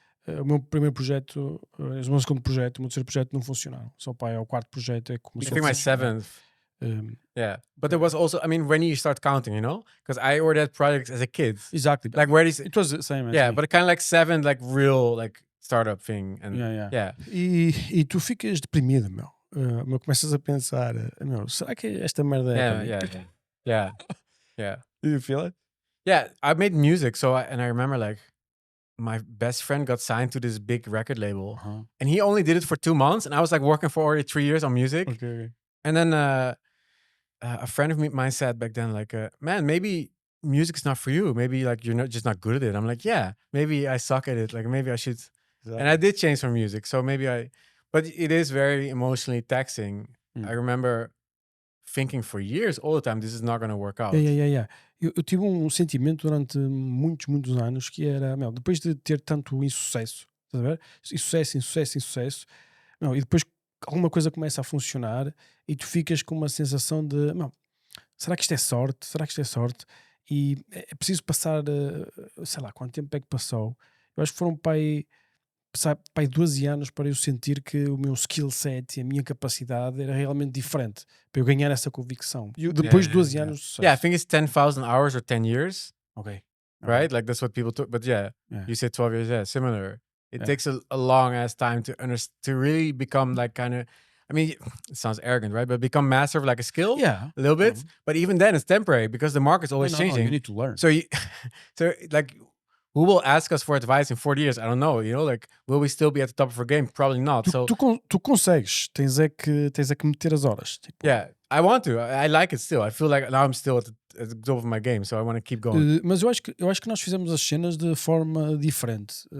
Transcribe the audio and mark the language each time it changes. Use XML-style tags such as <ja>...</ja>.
<pt>O meu primeiro projeto, o meu segundo projeto, o meu terceiro projeto não funcionaram. Só pá, o quarto projeto é como</pt> <en>I think my seventh. Yeah, but there was also, I mean, when you start counting, you know, because I ordered projects as a kid. Exactly. Like where these, it was the same. Yeah, but kind of like 7, like real, like startup thing. And yeah.</en> <pt>E tu ficas deprimido, meu. Começas a pensar, meu, será que esta merda é?</pt> <en>Yeah. Did you feel it? Yeah, I made music, so I remember like my best friend got signed to this big record label, and he only did it for 2 months, and I was like working for already 3 years on music. Okay. And then a friend of mine said back then, like, man, maybe music is not for you. Maybe like you're just not good at it. I'm like, yeah, maybe I suck at it. Like maybe I should. Exactly. And I did change from music, so maybe but it is very emotionally taxing. I remember thinking for years, all the time, this is not going to work out. Yeah.</en> <pt>Eu tive sentimento durante muitos anos que era, meu, depois de ter tanto insucesso, estás a ver? Insucesso, não, e depois alguma coisa começa a funcionar e tu ficas com uma sensação de, não, será que isto é sorte? E é preciso passar, sei lá, quanto tempo é que passou? Eu acho que foram pai 12 anos para eu sentir que o meu skill set e a minha capacidade era realmente diferente, para eu ganhar essa convicção. Depois de 12 anos de sucesso.</pt> <en>Yeah, I think it's 10,000 hours or 10 years. Okay. Right? Like that's what people took. But yeah, you said 12 years, yeah, similar. It takes a long ass time to really become like kind of, I mean, it sounds arrogant, right? But become master of like a skill, a little bit. But even then, it's temporary because the market's always changing. You need to learn. So like, who will ask us for advice in 40 years? I don't know. You know, like, will we still be at the top of our game? Probably not.</en> <pt>Tu consegues. Tens é que meter as horas. Tipo.</pt> <en>Yeah, I want to. I like it still. I feel like now I'm still at the top of my game, so I want to keep going.</en> <pt>Mas eu acho que nós fizemos as cenas de forma diferente.</pt>